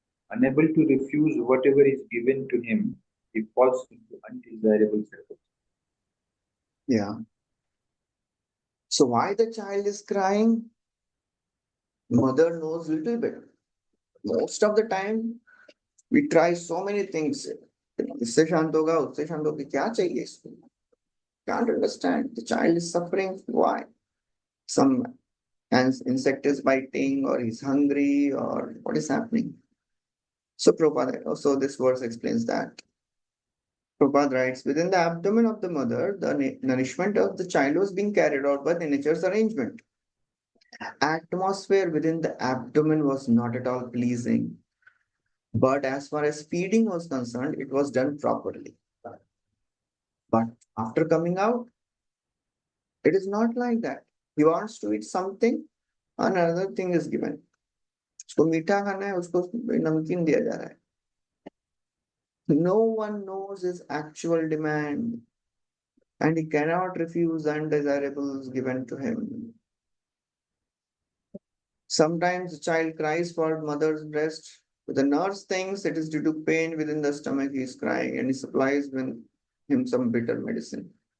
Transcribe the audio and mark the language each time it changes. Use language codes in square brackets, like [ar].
[en] Unable to refuse whatever is given to him, he falls into undesirable circumstances. Yeah. So why the child is crying? Mother knows little bit. Most of the time, we try so many things. [hi] इससे शांत होगा, उससे शांत होगा, क्या चाहिए इसको? [en] Can't understand. The child is suffering. Why? Some insect is biting, or he's hungry, or what is happening? So Prabhupada, also this verse explains that. Prabhupada writes, within the abdomen of the mother, the nourishment of the child was being carried out by the nature's arrangement. Atmosphere within the abdomen was not at all pleasing. But as far as feeding was concerned, it was done properly. But after coming out, it is not like that. He wants to eat something, another thing is given. [hi] उसको मीठा खाना है, उसको नमकीन दिया जा रहा है. [en] No one knows his actual demand, and he cannot refuse the undesirables given to him. Sometimes the child cries for mother's breast. The nurse thinks it is due to pain within the stomach he is crying, and he supplies him some bitter medicine.